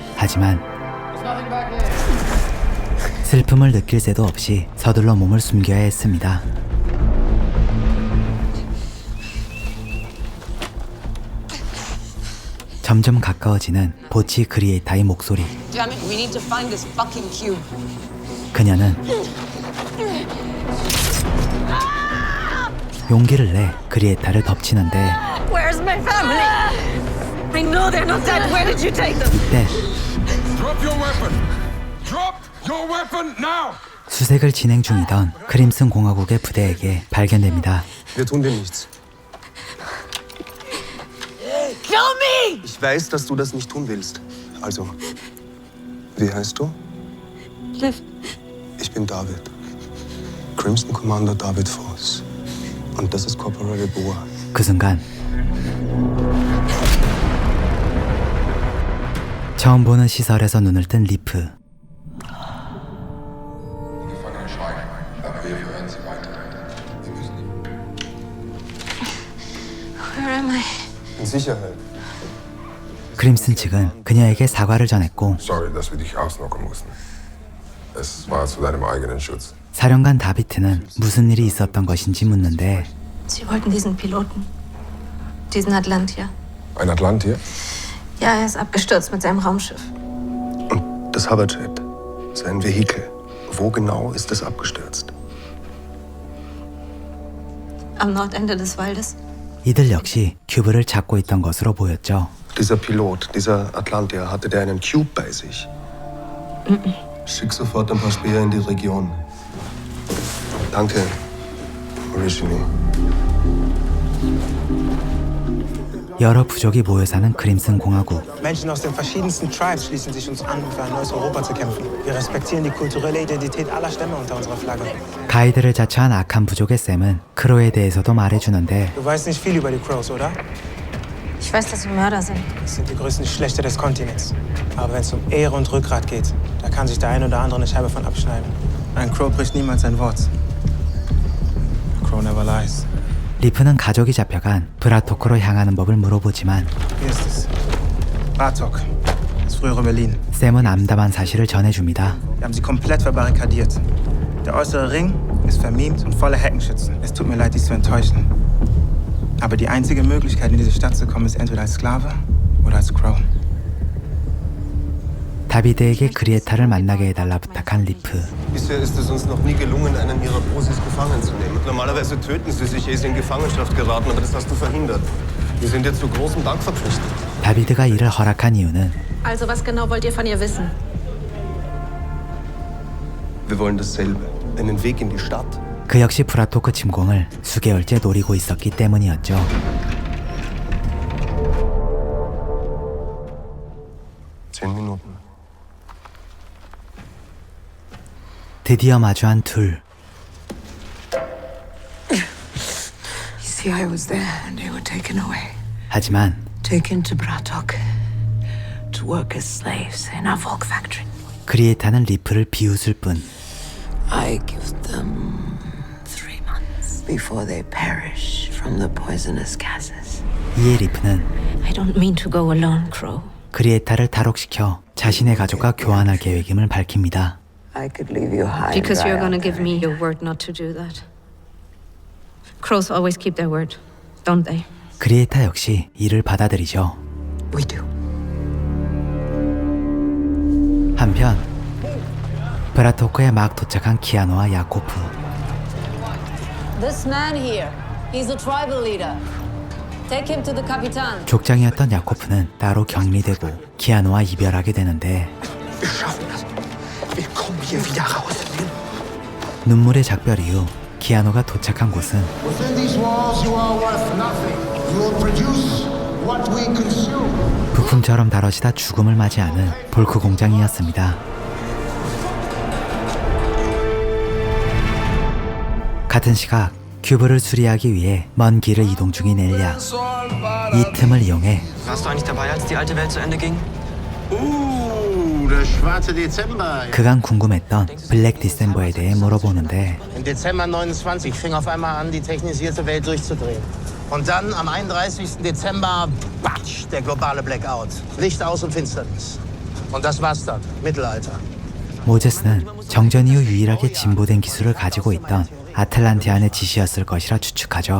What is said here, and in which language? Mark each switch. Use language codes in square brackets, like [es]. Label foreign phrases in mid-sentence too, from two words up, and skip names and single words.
[ko] 하지만 슬픔을 느낄 새도 없이 서둘러 몸을 숨겨야 했습니다. 점점 가까워지는 보치 그리에타의 목소리. [en] Damn it, we need to find this fucking cube. [ko] 그녀는 용기를 내 그리에타를 덮치는데 [en] Where's my family? I know they're not dead. Where did you take them? [ko] 이때 [en] Drop your weapon! Drop your weapon now! [ko] 수색을 진행 중이던 크림슨 공화국의 부대에게 발견됩니다. [de] Wir tun dir nichts. [en] Kill me! [de] Ich weiß, dass du das nicht tun willst. Also, wie heißt du? Liv. Ich bin David. Crimson Commander David Foss. Und das ist Corporal Boa. [ko] 그 순간 처음 보는 시설에서 눈을 뜬 리프. [en] Where am I? [de] In Sicherheit. [ko] 크림슨 측은 그녀에게 사과를 전했고 [de] Sorry, dass wir dich ausnocken mussten. Es war zu deinem eigenen Schutz. [ko] 사령관 다비트는 무슨 일이 있었던 것인지 묻는데 [de] Sie wollten diesen Piloten. Diesen Atlantier. Ein Atlantier? Ja, er ist abgestürzt mit seinem Raumschiff. Und das Hoverjet, sein Vehikel. Wo genau ist es abgestürzt? Am Nordende des Waldes. [ko] 이들 역시 큐브를 찾고 있던 것으로 보였죠. [de] Dieser Pilot, dieser Atlantier, hatte der einen Cube bei sich? Schick sofort ein paar Speer in die Region. Danke, Orishini. [ko] 여러 부족이 모여 사는 크림슨 공화국. [de] Menschen aus den verschiedensten Tribes schließen sich uns an, um für ein neues Europa zu kämpfen. Wir respektieren die kulturelle Identität aller Stämme unter unserer Flagge. [ko] 가이드를 자처한 악한 부족의 샘은 크로에 대해서도 말해주는데 [de] Du weißt nicht viel über die Crows, oder? Ich weiß, dass sie Mörder sind. Das sind die größten Schlechter des Kontinents. Aber wenn es um Ehre und Rückgrat geht, da kann sich der ein oder andere eine Scheibe von abschneiden. Ein Crow bricht niemals sein Wort. [en] A Crow never lies. [ko] 리프는 가족이 잡혀간 브라토크로 향하는 법을 물어보지만 [de] Hier ist es. Bartok, das frühere Berlin. [ko] 샘은 암담한 사실을 전해줍니다. [de] Wir haben sie komplett verbarrikadiert. Der äußere Ring ist vermint und voller Heckenschützen. Es tut mir leid, dies zu enttäuschen. Aber die einzige Möglichkeit, in diese Stadt zu kommen, ist entweder als Sklave oder als Crow. [ko] 다비드에게 그리에타를 만나게 해달라 부탁한 리프. [de] Bisher ist es uns noch nie gelungen, einen ihrer Bosis gefangen zu nehmen. Normalerweise töten sie sich, ehe sie in Gefangenschaft geraten, aber das hast du verhindert. Wir sind dir zu großem Dank verpflichtet. [ko] 다비드가 이를 허락한 이유는 [de] Also, was genau wollt ihr von ihr wissen? Wir wollen dasselbe. Einen Weg in die Stadt. [ko] 그 역시 브라토크 침공을 수개월째 노리고 있었기 때문이었죠. [de] Minuten. [ko] 드디어 마주한 둘. [en] You see, I was there and they were taken away. [ko] 하지만 [en] Taken to Bratok to work as slaves in our Volk factory. [ko] 그리에타는 리프를 비웃을 뿐. [en] I give them 3 months before they perish from the poisonous gases. [ko] 이에 리프는 [en] I don't mean to go alone, Crow. [ko] 그리에타를 탈옥시켜 자신의 가족과 교환할 계획임을 밝힙니다. [en] I could leave you high. Because and dry you're gonna out give there. me your word not to do that. Crows always keep their word, don't they? [ko] 그리에타 역시 이를 받아들이죠. [en] We do. [ko] 한편 브라토크에 막 도착한 키아노와 야코프. [en] This man here, he's a tribal leader. Take him to the Kapitan. [ko] 족장이었던 야코프는 따로 격리되고 키아노와 이별하게 되는데 [de] Wir schaffen das. Wir kommen hier wieder raus. [ko] 눈물의 작별 이후 키아노가 도착한 곳은 [en] Within these walls, you are worth nothing. You will produce what we consume. [ko] 부품처럼 다뤄지다 죽음을 맞이하는 볼크 공장이었습니다. 같은 시각 큐브를 수리하기 위해 먼 길을 이동 중인 엘리아. 이 틈을 이용해 [de] Warst du eigentlich dabei, als die alte Welt zu Ende ging? Der schwarze Dezember. [ko] 그간 궁금했던 블랙 디셈버에 대해 물어보는데 [de] Im Dezember 29 fing auf einmal an, die technisierte Welt durchzudrehen. Und dann am 31. Dezember, batsch, der globale Blackout. Licht aus und Finsternis. Und das war's dann. Mittelalter. [ko] 모제스는 정전 이후 유일하게 진보된 기술을 가지고 있던 아틀란티안의 지시였을 것이라 추측하죠.